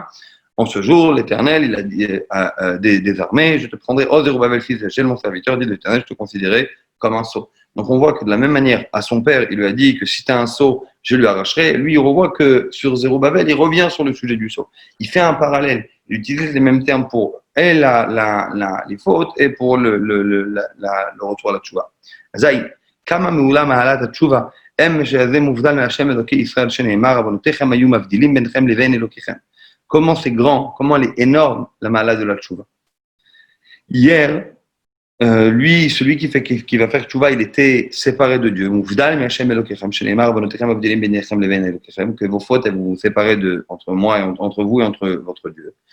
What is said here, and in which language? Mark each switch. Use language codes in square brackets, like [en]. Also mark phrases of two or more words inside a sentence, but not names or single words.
[fr] En ce jour, l'Éternel, il a dit des armées, je te prendrai, oh Zerubavel, fils d'Hachel, mon serviteur, dit l'Éternel, je te considérerai comme un sceau. Donc on voit que de la même manière, à son père, il lui a dit que si tu as un sceau, je lui arracherai. Lui, il revoit que sur Zerubbabel, il revient sur le sujet du sceau. Il fait un parallèle. Il utilise les mêmes termes pour les fautes et pour le retour à la tchouva. [he] זאי, כמה מעולה מעלת תשובה, אם שזה מובדל מה' אלוקי ישראל שנאמר עוונותיכם היו מבדילים ביניכם לבין אלוקיכם. [fr] Comment c'est grand, comment elle est énorme, la mahalat de la tchouva. Hier, lui, celui qui va faire tchouva, il était séparé de Dieu. Que vos fautes, elles vous séparez entre moi et entre vous et entre votre Dieu.